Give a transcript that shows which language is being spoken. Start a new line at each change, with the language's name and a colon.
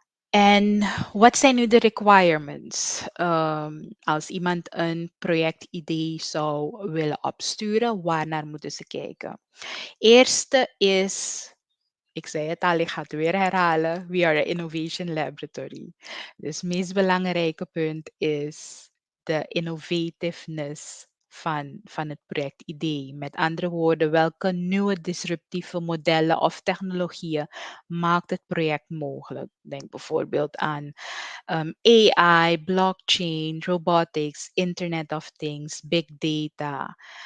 Dutch: En wat zijn nu de requirements? Als iemand een projectidee zou willen opsturen, waarnaar moeten ze kijken? Eerste is, ik zei het al, ik ga het weer herhalen.
English: We are an innovation laboratory.
Dutch: Dus het meest belangrijke punt is de innovativeness van het projectidee. Met andere woorden, welke nieuwe disruptieve modellen of technologieën maakt het project mogelijk? Denk bijvoorbeeld aan AI, blockchain, robotics, Internet of Things, big data.